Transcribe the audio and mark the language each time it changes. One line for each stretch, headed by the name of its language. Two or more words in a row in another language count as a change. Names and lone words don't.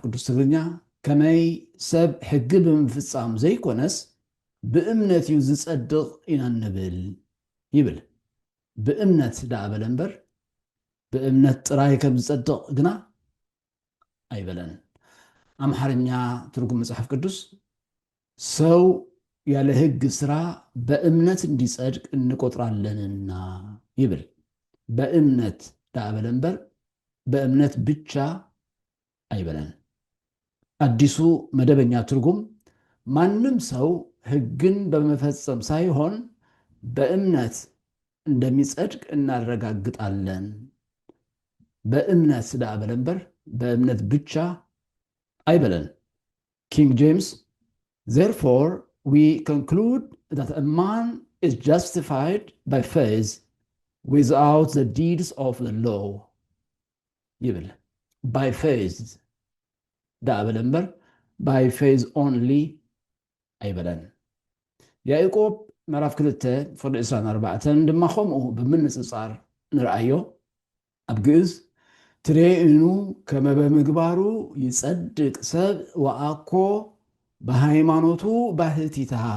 Tigrinya: ቅዱስ ትግርኛ ከመይ ሰብ ሕጊ ብምፍጻም ዘይኮነስ ብእምነት እዩ ዝጸድቕ ኢና ንብል ይብል። ብእምነት ደኣ በለ እምበር ብእምነት ጥራይ ከም ዝጸድቕ ግና ኣይበለን።
Amharic: አምሐርኛ ትርጉም መጽሐፍ ቅዱስ ሰው ያለ ሕግ ሥራ በእምነት እንዲጸድቅ እንቆጥራለንና ይብል። በእምነት
Tigrinya: ደኣ በለ እምበር
Amharic: በእምነት ብቻ አይበለን። አዲሱ መደበኛ ትርጉም ማንም ሰው ሕግን በመፈጸም ሳይሆን በእምነት እንደሚጸድቅ እናረጋግጣለን። በእምነት
Tigrinya: ደኣ በለ እምበር
Amharic: በእምነት ብቻ አይበለን። ኪንግ ጄምስ
English: therefore we conclude that a man is justified by faith without the deeds of the law
Tigrinya: ይብል።
English: by faith
Tigrinya: ደኣ በለ እምበር
English: by faith only
Tigrinya: ኣይበለን። ያዕቆብ ምዕራፍ 2 ፍቕዲ 24 ድማ ከምኡ ብምንጽጻር ንርአዮ። ኣብ ግእዝ ትሬእኑ
Geez: ከመ በምግባሩ ይጸድቅ ሰብ ወአኮ በሃይማኖቱ ባህቲታ።